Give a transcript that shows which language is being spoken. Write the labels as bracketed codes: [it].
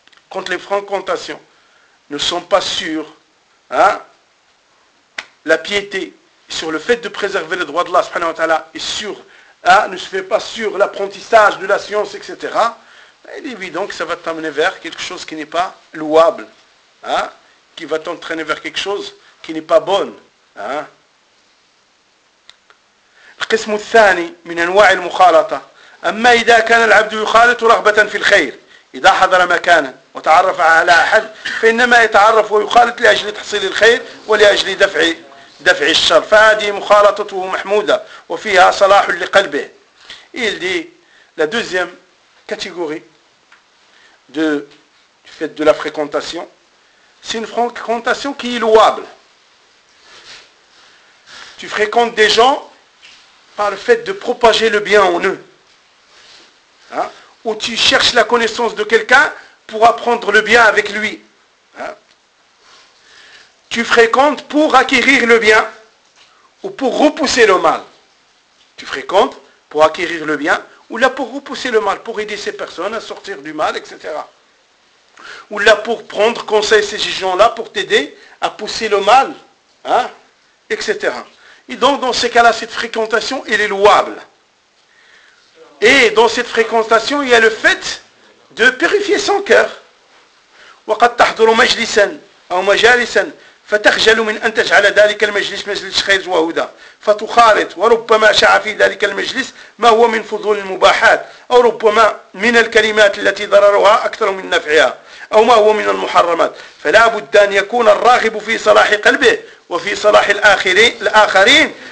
[fr] Quand les fréquentations ne sont pas sûres, hein, la piété sur le fait de préserver les droits de Allah, subhanahu wa ta'ala, est sûre, hein, ne se fait pas sur l'apprentissage de la science, etc. Ben, il est évident que ça va t'amener vers quelque chose qui n'est pas louable. Hein, qui va t'entraîner vers quelque chose qui n'est pas bonne. Hein. [ar] القسم الثاني من أنواع المخالطة أما إذا كان العبد يخالط رغبة في الخير إذا حضر مكانه وتعرف على أحد فإنما يتعرف ويخالط لأجل تحصيل الخير ولأجل دفع الشر فهذه مخالطته محمودة وفيها صلاح لقلبه [fr] il dit la deuxième catégorie de du fait de la fréquentation c'est une fréquentation qui est louable tu fréquentes des gens par le fait de propager le bien en eux. Hein? Ou tu cherches la connaissance de quelqu'un pour apprendre le bien avec lui. Hein? Tu fréquentes pour acquérir le bien ou pour repousser le mal. Tu fréquentes pour acquérir le bien ou là pour repousser le mal, pour aider ces personnes à sortir du mal, etc. Ou là pour prendre conseil à ces gens-là pour t'aider à pousser le mal, hein? Etc. Et donc, dans ces cas-là, cette fréquentation, elle est louable. Et dans cette fréquentation, il y a le fait de purifier son cœur. [ar] وَقَدْ تَحْضُرُ مَجْلِسًا أَوْ مَجَالِسًا فَتَخْجَلُ مِنْ أَنْ تَجْعَلَ ذَلِكَ الْمَجْلِسِ مَجْلِسِ خَيْرٍ وَهُدًى فَتُخَالِطْ وَرُبَّمَا شَعَ فِي ذَلِكَ الْمَجْلِسِ مَا هُوَ مِنْ فُضُولِ الْمُبَاحَاتِ أَوْ رُبَّمَا مِنَ الْكَلِمَاتِ الَّتِي ضَرَرُهَا أَكْثَرُ مِنْ نَفْعِهَا أَوْ مَا هُوَ مِنَ الْمُحَرَّمَاتِ فَلَا بُدَّ أَنْ يَكُونَ الرَّاغِبُ فِي صَلَاحِ قَلْبِهِ وفي صلاح الآخرين